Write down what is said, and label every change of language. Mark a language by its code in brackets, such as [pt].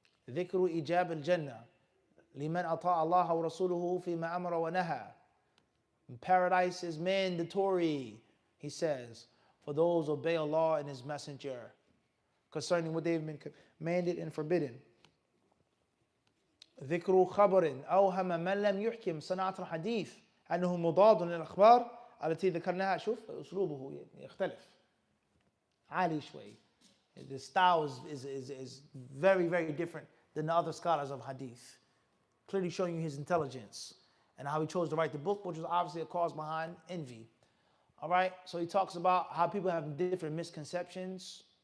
[ar] ذكر إيجاب الجنة لمن أطاع الله ورسوله فيما أمر ونهى. [en] Paradise is mandatory, he says, for those who obey Allah and His Messenger concerning what they've been commanded and forbidden. [ar] ذكر خبر أوهم من لم يحكم صناعة الحديث أنه مضاد للأخبار التي ذكرناها. شوف أسلوبه يختلف عالي شوي. [en] The style is very, very different than the other scholars of hadith. Clearly showing you his intelligence and how he chose to write the book, which was obviously a cause behind envy. All right, so he talks about how people have different misconceptions.